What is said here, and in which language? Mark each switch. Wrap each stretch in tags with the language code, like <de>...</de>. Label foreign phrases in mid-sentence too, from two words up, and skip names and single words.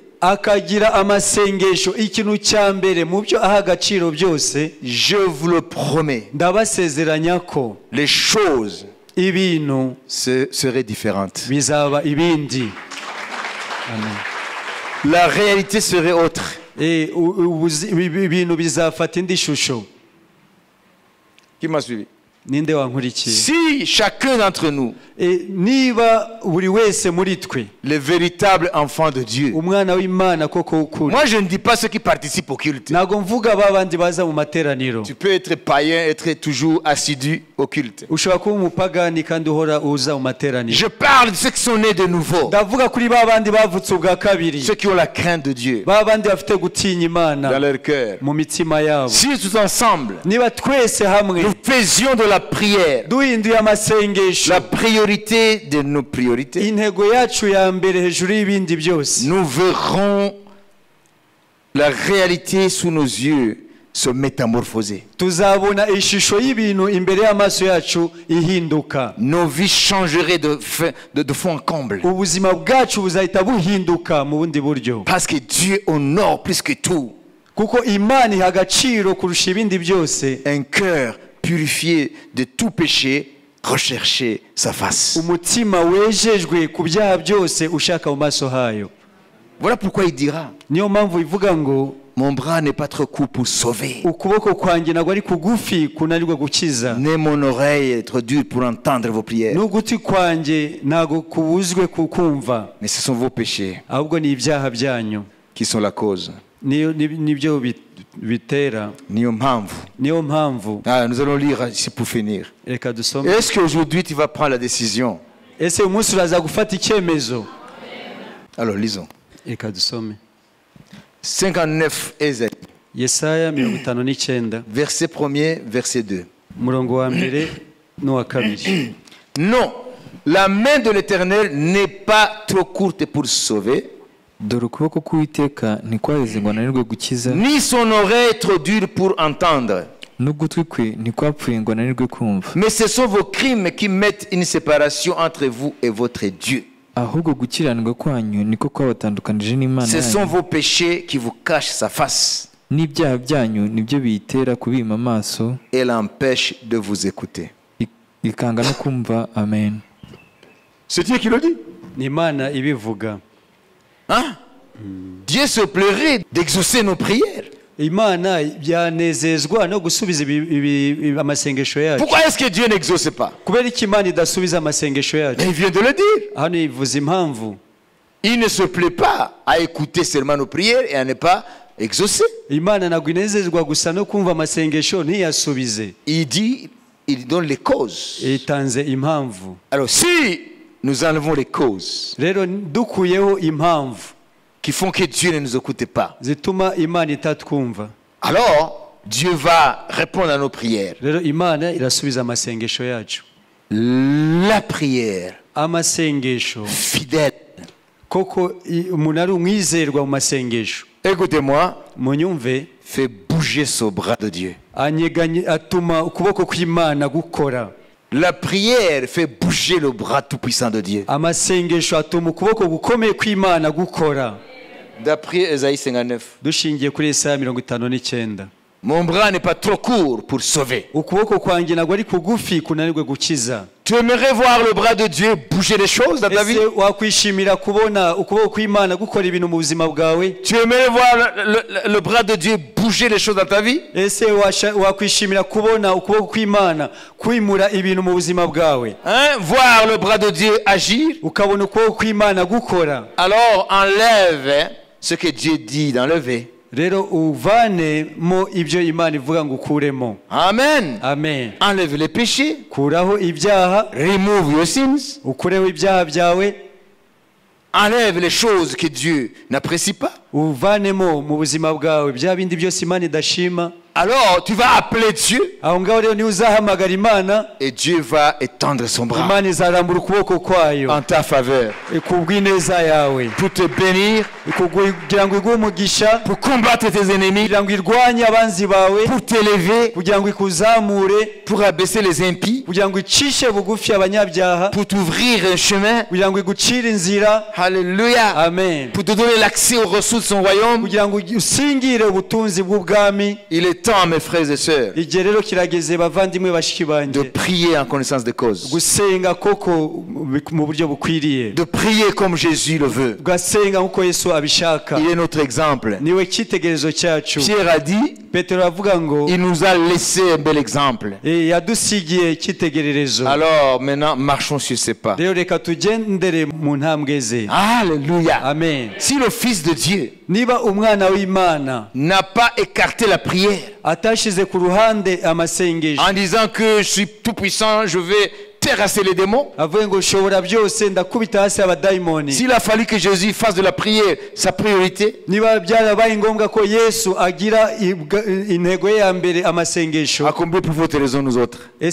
<rw>akagira amasengesho ikintu cya mbere mu byo aha agaciro byose,</rw> <fr>je vous le promets,</fr> <rw>ndabasezeranya ko</rw> <fr>les choses</fr> <rw>ibintu</rw> <fr>seraient différentes.</fr> <rw>Bizaba ibindi. Amen.</rw> <fr>La réalité serait autre.</fr> <rw>Ibintu bizafata indi shusho.</rw> <fr>Qui m'a suivi?</fr> <rw>Ninde wankurikiye?</rw> <fr>Si chacun d'entre nous,</fr> <rw>niba buri wese muri twe,</rw> <fr>les véritables enfants de Dieu,</fr> <rw>umwana w'Imana koko ukuri.</rw> <fr>Moi je ne dis pas ceux qui participent au culte.</fr> <rw>Nago mvuga babandi baza mu materaniro.</rw> <fr>Tu peux être païen, être toujours assidu au culte.</fr> <rw>Ushobora kuba umupagani kandi uhora uza mu materaniro.</rw> <fr>Je parle de ceux qui sont nés de nouveau.</fr> <rw>Ndavuga kuri babandi bavutse ubwa kabiri.</rw> <fr>Ceux qui ont la crainte de Dieu.</fr> <rw>Babandi bafite gutinya Imana</rw> <fr>dans leur cœur.</fr> <rw>Mu mitima yabo.</rw> <fr>Si tous ensemble,</fr> <rw>niba twese hamwe,</rw> <fr>nous faisions de la prière</fr> <rw>duhinduye amasengesho,</rw> <fr>la priorité de nos priorités,</fr> <rw>intego yacu ya mbere hejuru y'ibindi byose,</rw> <fr>nous verrons la réalité sous nos yeux se métamorphoser.</fr> <rw>Tuzabona ishusho y'ibintu imbere y'amaso yacu ihinduka.</rw> <fr>Nos vies changeraient de fond en comble.</fr> <rw>Ubuzima bwacu buzahita buhinduka mu bundi buryo.</rw> <fr>Parce que Dieu honore plus que tout.</fr> <rw>Kuko Imana iha agaciro kurusha ibindi byose.</rw> <fr>Un cœur purifié de tout péché, rechercher sa face.</fr> <rw>Umutima wejejwe ku byaha byose ushaka mu maso hayo.</rw> <fr>Voilà pourquoi il dira,</fr> <rw>niyo mpamvu ivuga ngo,</rw> <fr>mon bras n'est pas trop court pour sauver,</fr> <rw>ukuboko kwanjye ntabwo ari kugufi kunanirwa gukiza,</rw> <fr>ni mon oreille trop dure pour entendre vos prières,</fr> <rw>n'ugutwi kwanjye ntabwo kubuzwe kukumva,</rw> <fr>mais ce sont vos péchés</fr> <rw>ahubwo ni ibyaha byanyu</rw> <fr>qui sont la cause.</fr> <rw>Nibyo bitera. Niyo mpamvu.</rw> <fr>Nous allons lire ici pour finir. Est-ce qu'aujourd'hui tu vas prendre la décision?</fr> <rw>Ese umunsi uraza gufata icyemezo?</rw> <fr>Alors lisons.</fr> <rw>Reka dusome</rw> <fr>59 Ésaïe.</fr> <rw>Yesaya 59.</rw> <fr>Verset 1er, verset 2.</fr> <rw>Murongo wa mbere n'uwa kabiri.</rw> <fr>Non, la main de l'Éternel n'est pas trop courte pour sauver.</fr> <rw>Dore ukuboko k'Uwiteka ntikwaheze ngo ananirwe gukiza,</rw> <fr>ni son oreille trop dure pour entendre,</fr> <rw>n'ugutwi kwe ntikwapfuye ngo ananirwe kumva.</rw> <fr>Mais ce sont vos crimes qui mettent une séparation entre vous et votre Dieu.</fr> <rw>Ahubwo gukiranirwa kwanyu niko kwabatandukanije n'Imana yanyu.</rw> <fr>Ce sont vos péchés qui vous cachent sa face.</fr> <rw>N'ibyaha byanyu nibyo biyitera kubima amaso.</rw> <fr>Et l'empêche de vous écouter.</fr> <rw>Ikanga no kumva. Amen.</rw> <fr>C'est Dieu qui le dit.</fr> <rw>Ni Imana ibivuga.</rw> <fr>Hein? Dieu se plairait d'exaucer nos prières.</fr> <rw>Imana byanezezwa no gusubiza amasengesho yacu.</rw> <fr>Pourquoi est-ce que Dieu n'exauce pas?</fr> <rw>Kubera iki Imana idasubiza amasengesho yacu?</rw> <fr>Il vient de le dire.</fr> <rw>Hano ivuze impamvu.</rw> <fr>Il ne se plaît pas à écouter seulement nos prières et à ne pas exaucer.</fr> <rw>Imana ntabwo inezezwa gusa no kumva amasengesho ntiyasubize.</rw> <fr>Il donne les causes.</fr> <rw>Itanze impamvu.</rw> <fr>Alors si nous enlevons les causes</fr> <rw>Rero dukuyeho impamvu</rw> <fr>qui font que Dieu ne nous écoute pas,</fr> <rw>zituma Imana itatwumva,</rw> <fr>alors Dieu va répondre à nos prières.</fr> <rw>rero Imana irasubiza amasengesho yacu.</rw> <fr>La prière</fr> <rw>Amasengesho</rw> <fr>fidèle.</fr> <rw>koko umuntu ari umwizerwa mu masengesho,</rw> <fr>Écoutez-moi,</fr> <rw>munyumve,</rw> <fr>fait bouger ce bras de Dieu.</fr> <rw>atuma ukuboko kw'Imana gukora.</rw> <fr>La prière fait bouger le bras tout-puissant de Dieu.</fr> <rw>Amasengesho atuma ukuboko gukomeye kw'Imana gukora.</rw> <fr>D'après Ésaïe 59,</fr> <rw>Dushingiye kuri Yesaya 59.</rw> <fr>mon bras n'est pas trop court pour sauver.</fr> <rw>Ukuboko kwanjye ntabwo ari kugufi kunanirwe gukiza.</rw> <fr>Tu aimerais voir le bras de Dieu bouger les choses dans ta vie?</fr> <rw>Ese wakwishimira kubona ukuboko kw'Imana gukora ibintu mu buzima bwawe?</rw> <fr>Tu aimerais voir le bras de Dieu bouger les choses dans ta vie?</fr> <rw>Ese wakwishimira kubona ukuboko kw'Imana kwimura ibintu mu buzima bwawe?</rw> <fr>Voir le bras de Dieu agir?</fr> <rw>Ukabona ukuboko kw'Imana gukora?</rw> <fr>Alors enlève ce que Dieu dit d'enlever.</fr> <rw>Rero uvanemo ibyo Imana ivuga ngo ukuremo. Amen. Amen.</rw> <fr>Enlève les péchés.</fr> <rw>Kuraho ibyaha.</rw> <en>Remove your sins.</en> <rw>Ukureho ibyaha byawe.</rw> <fr>Enlève les choses que Dieu n'apprécie pas.</fr> <rw>Uvanemo mu buzima bwawe bya bindi byose Imana idashima.</rw> <fr>Alors tu vas appeler Dieu.</fr> <rw>Aho ngaho rero ni uzahamagara Imana.</rw> <fr>Et Dieu va étendre son bras.</fr> <rw>Imana izarambura ukuboko kwayo.</rw> <fr>En ta faveur.</fr> <rw>Kubw'ineza yawe.</rw> <fr>Pour te bénir.</fr> <rw>Kugira ngo iguhe umugisha.</rw> <fr>Pour combattre tes ennemis.</fr> <rw>Kugira ngo irwanye abanzi bawe.</rw> <fr>Pour t'élever.</fr> <rw>Kugira ngo ikuzamure.</rw> <fr>Pour abaisser les impies.</fr> <rw>Kugira ngo icishe bugufi abanyabyaha.</rw> <fr>Pour t'ouvrir un chemin.</fr> <rw>Kugira ngo igucire inzira. Alléluia. Amen.</rw> <fr>Pour te donner l'accès aux ressources de son royaume.</fr> <rw>Kugira ngo usingire ubutunzi bw'ubwami.</rw> <fr>Il est temps, mes frères et sœurs,</fr> <rw>igihe rero kirageze bavandimwe bashiki banjye,</rw> <fr>de prier en connaissance de cause,</fr> <rw>gusenga koko mu buryo bukwiriye,</rw> <fr>de prier comme Jésus le veut.</fr> <rw>Gasenga nkuko Yesu abishaka.</rw> <fr>Il est notre exemple.</fr> <rw>Niwe cyitegerezo cyacu.</rw> <fr>Pierre a dit,</fr> <rw>Petero avuga ngo,</rw> <fr>il nous a laissé un bel exemple.</fr> <rw>Yadusigiye cyitegererezo.</rw> <fr>Alors maintenant marchons sur ses pas.</fr> <rw>Rero reka tugendere mu ntambwe ze. Alléluia. Amen.</rw> <fr>Si le Fils de Dieu</fr> <rw>niba umwana w'Imana</rw> <fr>n'a pas écarté la prière</fr> <rw>atashize ku ruhande amasengesho,</rw> <fr>en disant que je suis tout puissant, je vais terrasser les démons. S'il a fallu que Jésus fasse de la prière sa priorité, à combien pour votre raison nous autres?</fr>